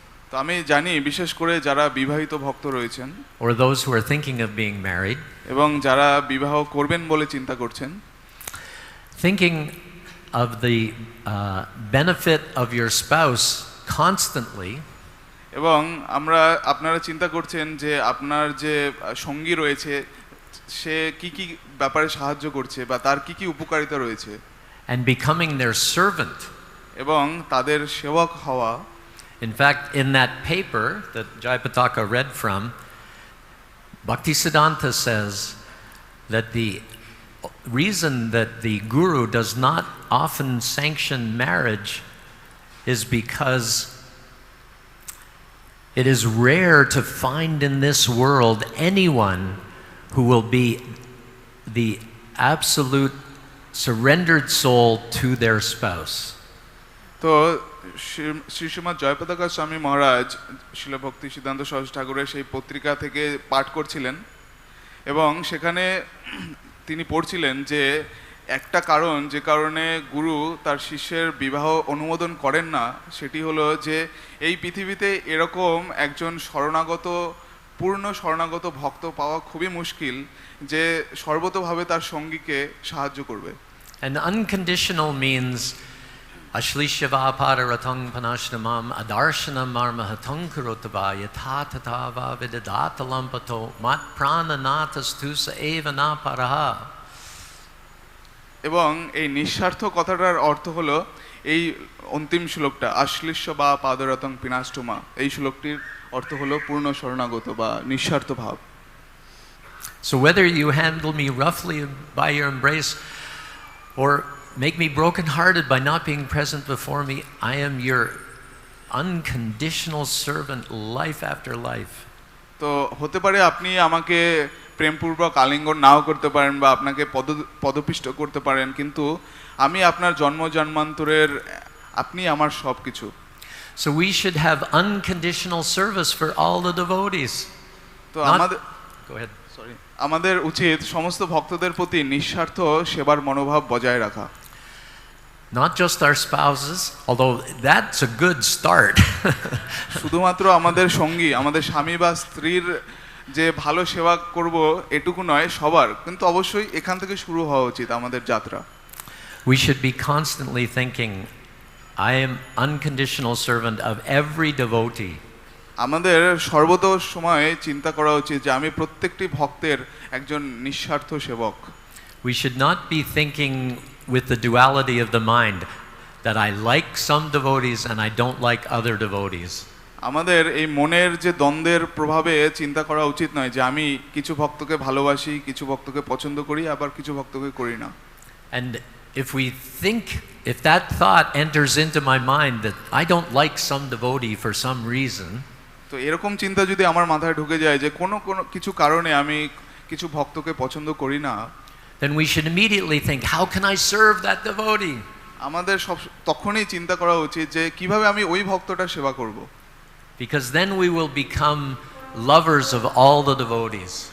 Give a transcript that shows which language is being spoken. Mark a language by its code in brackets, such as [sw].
[bn] তো আমি জানি বিশেষ করে যারা বিবাহিত ভক্ত রয়েছেন [en] or those who are thinking of being married, [bn] এবং যারা বিবাহ করবেন বলে চিন্তা করছেন, [en] thinking of the benefit of your spouse constantly, [bn] এবং আপনারা চিন্তা করছেন যে আপনার যে সঙ্গী রয়েছে সে কি কি ব্যাপারে সাহায্য করছে বা তার কি কি উপকারিতা রয়েছে, [en] and becoming their servant. [bn] এবং তাদের সেবক হওয়া। [en] In fact, in that paper that Jayapataka read from, Bhaktisiddhanta says that the reason that the guru does not often sanction marriage is because it is rare to find in this world anyone who will be the absolute surrendered soul to their spouse. [bn] তো শ্রীমৎ জয়পতাকা স্বামী মহারাজ শিল ভক্তি সিদ্ধান্ত সরস্বতী ঠাকুরের সেই পত্রিকা থেকে পাঠ করছিলেন এবং সেখানে তিনি পড়ছিলেন যে একটা কারণ যে কারণে গুরু তার শিষ্যের বিবাহ অনুমোদন করেন না সেটি হলো যে এই পৃথিবীতে এরকম একজন পূর্ণ শরণাগত ভক্ত পাওয়া খুবই মুশকিল যে সর্বতোভাবে তার সঙ্গীকে সাহায্য করবে। [en] And unconditional means [sa] Ashlishyava pararatang panashnamam adarshanam marmahatang kurotava yathatatava vidadatalambato mat prananatas eva nāparaḥ. [bn] এবং এই নিঃস্বার্থ কথাটার অর্থ হলো এই অন্তিম শ্লোকটা [sa] আশ্লিষ্যবা পাদরতং পিনাষ্টমা, [bn] এই শ্লোকটির অর্থ হলো পূর্ণ শরণাগত বা নিঃস্বার্থ ভাব। [en] So whether you handle me roughly by your embrace or make me broken-hearted by not being present before me, I am your unconditional servant life after life. [bn] তো হতে পারে আপনি আমাকে প্রেমপূর্বক আলিঙ্গন নাও করতে পারেন বা আপনাকে পদপিষ্ট করতে পারেন, কিন্তু আমি আপনার জন্ম জন্মান্তরের, আপনি আমার সব কিছু। [en] So we should have unconditional service for all the devotees. [bn] তো [en] Go ahead. Sorry. [bn] আমাদের উচিত সমস্ত ভক্তদের প্রতি নিঃস্বার্থ সেবার মনোভাব বজায় রাখা। [en] Not just our spouses, although that's a good start. [bn] শুধুমাত্র আমাদের সঙ্গী, আমাদের স্বামী বা স্ত্রীর যে ভালো সেবা করব এটুকু নয়, সবার, কিন্তু অবশ্যই এখান থেকে শুরু হওয়া উচিত আমাদের যাত্রা। [en] We should be constantly thinking, I am unconditional servant of every devotee. [bn] আমাদের সর্বদা সময় চিন্তা করা উচিত যে আমি প্রত্যেকটি ভক্তের একজন নিঃস্বার্থ সেবক। [en] We should not be thinking with the duality of the mind that I like some devotees and I don't like other devotees. [bn] আমাদের এই মনের যে দ্বন্দ্বের প্রভাবে চিন্তা করা উচিত নয় যে আমি কিছু ভক্তকে ভালোবাসি, কিছু ভক্তকে পছন্দ করি, আবার কিছু ভক্তকে করি না। [en] And if that thought enters into my mind that I don't like some devotee for some reason, [bn] তো এরকম চিন্তা যদি আমার মাথায় ঢুকে যায় যে কোনো কিছু কারণে আমি কিছু ভক্তকে পছন্দ করি না, [en] then we should immediately think, how can I serve that devotee? [bn] আমাদের তখনই চিন্তা করা উচিত যে কিভাবে আমি ওই ভক্তটার সেবা করব। [en] Because then we will become lovers of all the devotees.